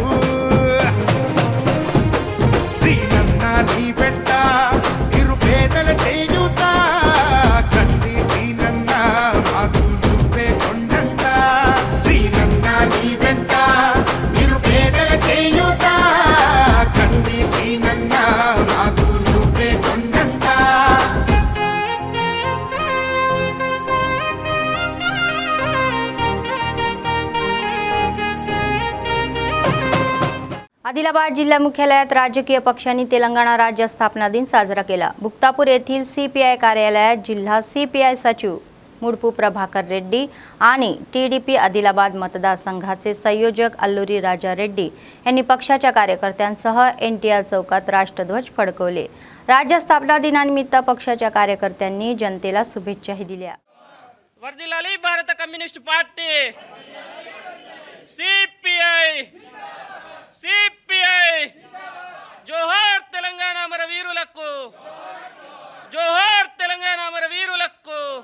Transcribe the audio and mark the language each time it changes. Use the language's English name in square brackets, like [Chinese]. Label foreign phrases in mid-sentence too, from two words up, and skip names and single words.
[Telugu] శ్రీనన్న నీ వెంట నిరుపేదల చేయూత కంది శ్రీనన్న మాకు నువ్వే కొండంత శ్రీనన్న నీ వెంట నిరుపేదల చేయూత కంది శ్రీనన్న మాకు నువ్వే కొండంత [Marathi] आदिलाबाद जिल्हा मुख्यालयात राजकीय पक्षांनी तेलंगणा राज्य स्थापना दिन साजरा केला। बुक्तापूर येथील CPI कार्यालयात जिल्हा CPI सचिव मुडपू प्रभाकर रेड्डी आणि TDP आदिलाबाद मतदारसंघाचे संयोजक अल्लुरी राजा रेड्डी यांनी पक्षाच्या कार्यकर्त्यांसह NTR चौकात राष्ट्रध्वज फडकवले। राज्य स्थापना दिनानिमित्त पक्षाच्या कार्यकर्त्यांनी जनतेला शुभेच्छाही दिल्या। [Telugu] వర్ధిల్లాలి భారత కమ్యూనిస్ట్ పార్టీ CPI సిపిఐ జోహార్ తెలంగాణ అమర వీరులకు, జోహార్ తెలంగాణ అమర వీరులకు.